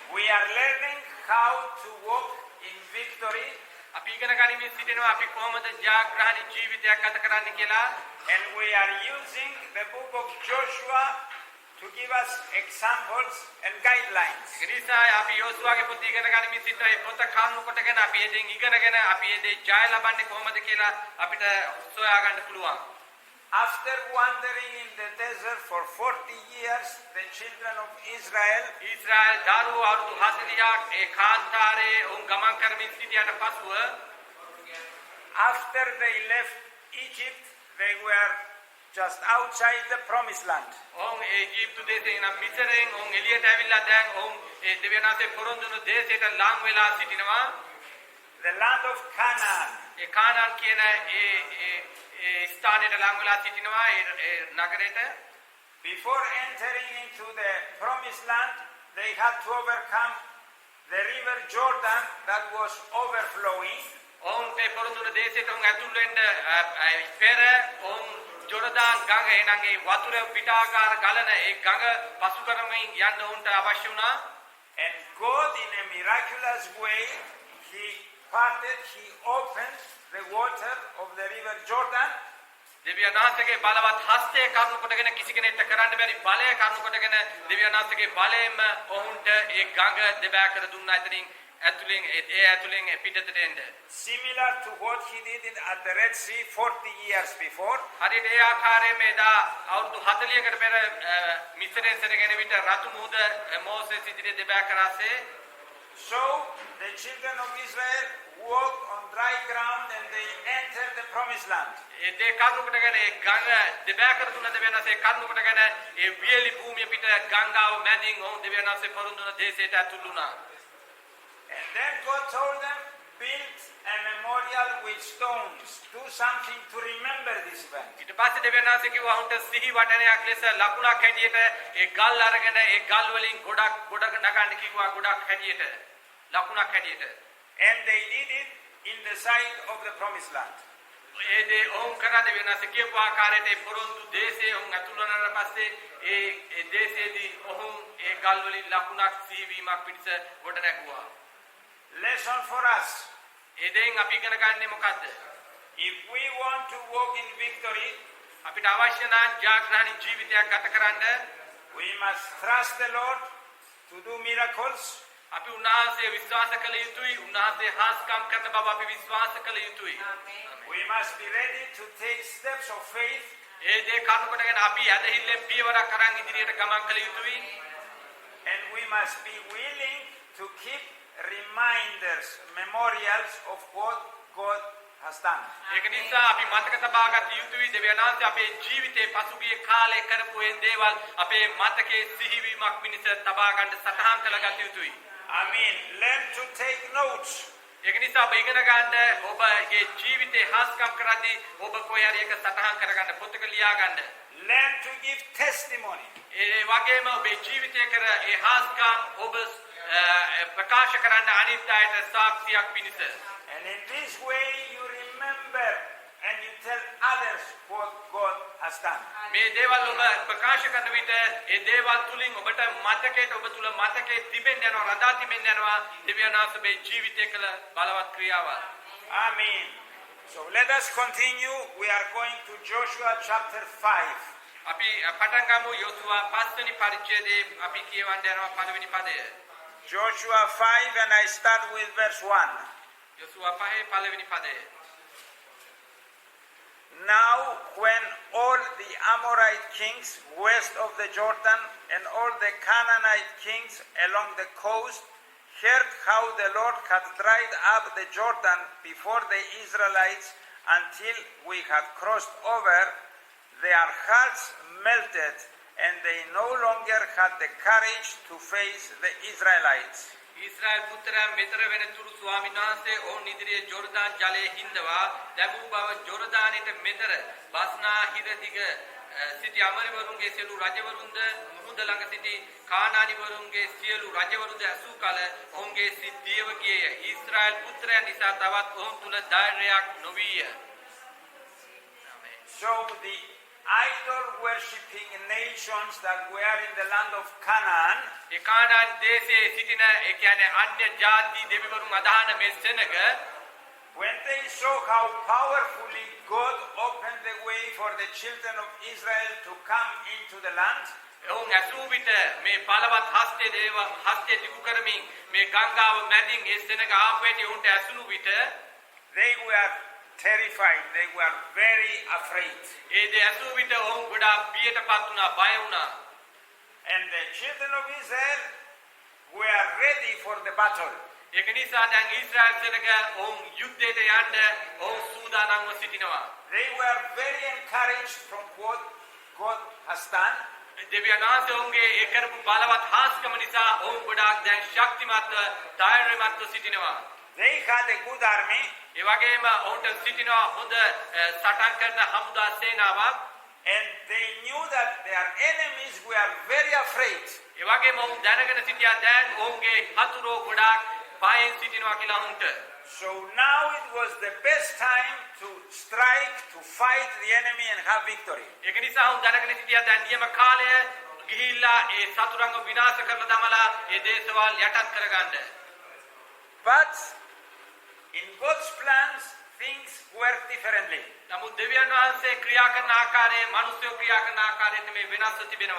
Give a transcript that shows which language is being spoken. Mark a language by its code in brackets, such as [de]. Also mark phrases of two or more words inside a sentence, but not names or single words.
[en] are learning how to walk in victory, [si] අපි ඉගෙන ගනිමින් සිටිනවා අපි කොහොමද ජයග්‍රහණී ජීවිතයක් ගත කරන්න කියලා. [en] and we are using the book of Joshua to give us examples and guidelines. [si] ඒ නිසා අපි යෝසුවාගේ පොත ඉගෙන ගනිමින් සිටිනවා. ඒ පොත කරුණු කොටගෙන අපි එදින් ඉගෙනගෙන අපි එදේ ජය ලබන්නේ කොහොමද කියලා අපිට සොයා ගන්න පුළුවන්. [en] After wandering in the desert for 40 years, the children of Israel [si] ඊශ්‍රායල් දරුවෝ අවුරුදු 40ක් ඒ කාන්තාරයේ උන් ගමන් කරමින් සිටියට පසුව [en] after they left Egypt, they were just outside the promised land. [si] ඔවුන් ඊජිප්තු දේශේ නම් මිසරෙන් ඔවුන් එළියට ඇවිල්ලා දැන් ඔවුන් ඒ දෙවියන්ගේ පොරොන්දුණු දේශයට ලං වෙලා සිටිනවා. [en] The land of Canaan. [si] ඒ කානාන් කියන ඒ ස්ථානයට ලං වෙලා සිටිනවා ඒ නගරයට. [en] Before entering into the promised land, they had to overcome the river Jordan that was overflowing. [si] ඔවුන් ඒ පොරොන්දුණු දේශයට ඔවුන් ඇතුල් වෙන්න පෙර ඔවුන් ජෝර්දාන් ගඟ එනං ඒ වතුර පිටාකාර ගලන ඒ ගඟ පසු කරමින් යන්න උන්ට අවශ්‍ය වුණා. [en] And God, in a miraculous way, He opened the water of the river Jordan. [si] දෙවියන්ගේ බලවත් හස්තය කරුණු කොටගෙන කිසි කෙනෙක්ට කරන්න බැරි බලය කරුණු කොටගෙන දෙවියන්ගේ බලයෙන්ම ඔවුන්ට ඒ ගඟ දෙබෑ කර දුන්නා. එතනින් ඇතුලෙන් පිටතට එන්න. [en] Similar to what He did at the Red Sea 40 years before. [si] හරියට ඒ ආකාරයෙන්ම එදා අවුරුදු 40කට පෙර මිස්රයෙන් සැරගෙන විට රතු මුහුද මෝසෙස් ඉදිරියේ දෙබෑ කරාසේ. [en] So the children of Israel walked on dry ground and they entered the promised land. [si] ඒ දේ කරුණු කොටගෙන ඒ ගඟ දෙබෑ කර දුන්න දෙවියන්සේ කරුණු කොටගෙන ඒ වියලි භූමිය පිට ගංගාව මැදින් ඔවුන් දෙවියන්සේ පොරොන්දුන දේශයට ඇතුළු වුණා. [en] And then God told them, build a memorial with stones. Do something to remember this event. [si] ඊට පස්සේ දෙවියන්සේ කිව්වා උන්ට සිහි වටනයක් ලෙස ලකුණක් හැටියට ඒ ගල් අරගෙන ඒ ගල් වලින් ගොඩක් නගන්න කිව්වා ගොඩක් හැටියට ලකුණක් හැටියට. [en] And they did it in the side of the promised land. [si] ඒ දේ ඔවුන් කරා දෙවියන්සේ කියපු ආකාරයට ඒ පොරොන්දු දේශේ ඔවුන් ඇතුළු වුණාට පස්සේ ඒ දේශේදී ඔවුන් ඒ ගල් වලින් ලකුණක් සිහිවීමක් පිටස ගොඩ නැගුවා. [en] Lesson for us. [si] ඒ දෙයින් අපි ඉගෙන ගන්නේ මොකද්ද? [en] If we want to walk in victory, [si] අපිට අවශ්‍ය නම් ජයග්‍රහණී ජීවිතයක් ගත කරන්න [en] we must trust the Lord to do miracles. [si] අපි උන්වහන්සේ විශ්වාස කළ යුතුයි. උන්වහන්සේ හාස්කම් කරන බව අපි විශ්වාස කළ යුතුයි. [en] We must be ready to take steps of faith. [si] ඒ දේ කරුණු කොටගෙන අපි ඇදහිල්ලෙන් පියවරක් අරන් ඉදිරියට ගමන් කළ යුතුයි. [en] And we must be willing to keep reminders, memorials of what God has done. [si] ඒක නිසා අපි මතක තබා ගත යුතුයි දෙවියන්වහන්සේ අපේ ජීවිතේ පසුගිය කාලේ කරපු ඒ දේවල් අපේ මතකයේ සිහිවීමක් මිනිස තබා ගන්න සටහන් කරගත යුතුයි. [en] I mean, learn to take notes. [si] ඒක නිසා ඔබ ඉගෙන ගන්න ඔබගේ ජීවිතේ හාස්කම් කරද්දී ඔබ කොහේ හරි එක සටහන් කරගන්න පොතක ලියා ගන්න. [en] Learn to give testimony. [si] ඒ වගේම ඔබේ ජීවිතේ කර ඒ හාස්කම් ඔබ ප්‍රකාශ කරන්න අනිත් අයට සාක්ෂියක් පිණිස. [en] And in this way you remember and you tell others what God has done. [si] මේ දේවල් ඔබ ප්‍රකාශ කරන විට ඒ දේවල් තුලින් ඔබට මතකයට ඔබ තුල මතකයේ තිබෙන්න යනවා රඳා තිබෙන්න යනවා දෙවියන්වහන්සේ ජීවිතය කළ බලවත් ක්‍රියාවල්. [en] Amen. So let us continue. We are going to Joshua chapter 5. [si] අපි පටන් ගමු යෝසුවා 5 වෙනි පරිච්ඡේදයේ අපි කියවන්න යනවා පළවෙනි පදය. [en] Joshua 5 and I start with verse 1. [si] යෝසුවා 5 පළවෙනි පදය. [en] Now when all the Amorite kings west of the Jordan and all the Canaanite kings along the coast heard how the Lord had dried up the Jordan before the Israelites until we had crossed over, their hearts melted and they no longer had the courage to face the Israelites. [si] ඊශ්‍රායල් පුත්‍රයන් මෙතර වෙන තුරු ස්වාමීන් වහන්සේ ඔවුන් ඉදිරියේ ජෝර්දාන් ජලයේ හිඳවා දැමූ බව ජෝර්දානයට මෙතර බස්නා හිර දිග සිටි අමරිවරුන්ගේ සියලු රජවරුන්ද මුහුද ළඟ සිටි කානානිවරුන්ගේ සියලු රජවරුන්ද ඇසූ කල ඔවුන්ගේ සිත් දියව ගියේය. ඊශ්‍රායල් පුත්‍රයන් නිසා තවත් ඔවුන් තුල ධෛර්යයක් නොවිය. [en] So the idol worshipping nations that were in the land of Canaan, [si] ඒ කානාන් දේශයේ සිටින ඒ කියන්නේ අන්‍ය ජාති දෙවිවරුන් අදහන මේ සෙනග [en] when they saw how powerfully God opened the way for the children of Israel to come into the land, [si] ඔවුන් ඇසූ විට මේ බලවත් හස්තයේ දේව හස්තයේ දිගු කරමින් මේ ගංගාව මැදින් ඒ සෙනග ආපුවට උන්ට ඇසුණු විට [en] they were terrified. They were very afraid. [si] ඒ දේ ඇසූ විට ඔවුන් ගොඩාක් බියටපත් වුණා, බය වුණා. [en] And the children of Israel were ready for the battle. [si] ඒක නිසා දැන් ඊශ්‍රායල් සෙනග ඔවුන් යුද්ධයට යන්න ඔවුන් සූදානම්ව සිටිනවා. [en] They were very encouraged from what God has done. [si] දෙවියන් වහන්සේ ඔවුන්ගේ ඒ කරපු බලවත් හාස්කම නිසා ඔවුන් ගොඩාක් දැන් ශක්තිමත්ව ධෛර්යමත්ව සිටිනවා. [en] They had a good army. [si] ඒ වගේම ඔවුන්ට සිටිනවා හොඳ සටන් කරන හමුදා සේනාවක්. [en] And they knew that their enemies were very afraid. [si] ඒ වගේම ඔවුන් දැනගෙන සිටියා දැන් ඔවුන්ගේ හතුරෝ ගොඩාක් බයෙන් සිටිනවා කියලා ඔවුන්ට. [en] So now it was the best time to strike, to fight the enemy and have victory. [si] ඒක නිසා ඔවුන් දැනගෙන සිටියා දැන් නියම කාලය ගිහිල්ලා ඒ සතුරන්ව විනාශ කරලා දමලා ඒ දේශවල් යටත් කරගන්න. [en] But in God's plans, things work differently. [si] නමුත් දෙවියන් වහන්සේ ක්‍රියා කරන ආකාරයේ මිනිස්සු ක්‍රියා කරන ආකාරයට මේ වෙනස්ව තිබෙනවා.